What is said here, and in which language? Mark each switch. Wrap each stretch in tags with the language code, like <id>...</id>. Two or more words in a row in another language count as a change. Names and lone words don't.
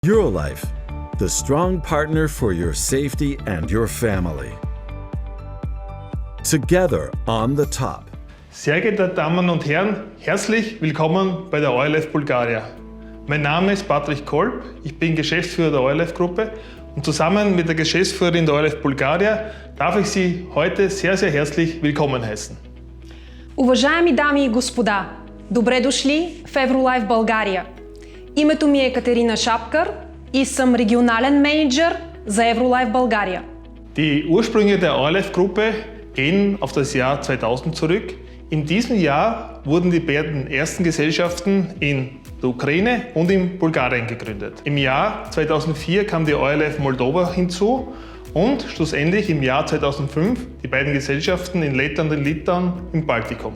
<en>Eurolife, the strong partner for your safety and your family. Together on the top.</en> <de>Sehr geehrte Damen und Herren, herzlich willkommen bei der Eurolife Bulgaria. Mein Name ist Patrick Kolb, ich bin Geschäftsführer der Eurolife Gruppe und zusammen mit der Geschäftsführerin der Eurolife Bulgaria darf ich Sie heute sehr, sehr herzlich willkommen heißen.</de> <bg>Уважаеми дами и господа, добре дошли в Eurolife България. Името ми е Катерина Шапкар и съм регионален менеджер за Eurolife България.</bg> <de>Die Ursprünge der Eurolife Gruppe gehen auf das Jahr 2000 zurück. In diesem Jahr wurden die beiden ersten Gesellschaften in der Ukraine und in Bulgarien gegründet. Im Jahr 2004 kam die Eurolife Moldova hinzu und schlussendlich im Jahr 2005 die beiden Gesellschaften in Lettland und Litauen im Baltikum.</de>